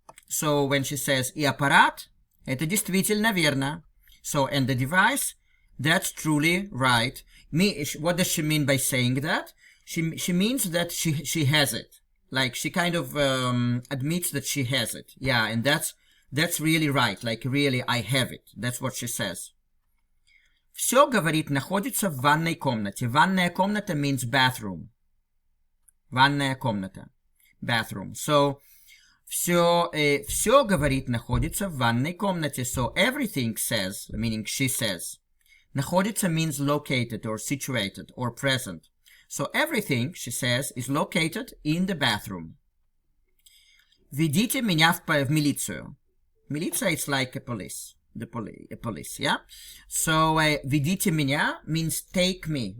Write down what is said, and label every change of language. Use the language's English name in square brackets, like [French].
[English] So when she says [Russian] и аппарат – это действительно верно. [English] So, and the device – that's truly right. What does she mean by saying that? She means that she has it. Like, she kind of admits that she has it. Yeah, and that's really right. Like, really, I have it. That's what she says. [Russian] Все, говорит, находится в ванной комнате. [English] Ванная комната means bathroom. [Russian] Ванная комната. Bathroom. So, все, говорит, находится в ванной комнате. [English] So, everything says, meaning she says. Находится means located or situated or present. So everything, she says, is located in the bathroom. [Russian] Ведите меня в милицию. [English] Militia is like a police. A police, yeah? So, [Russian] ведите меня [English] means take me.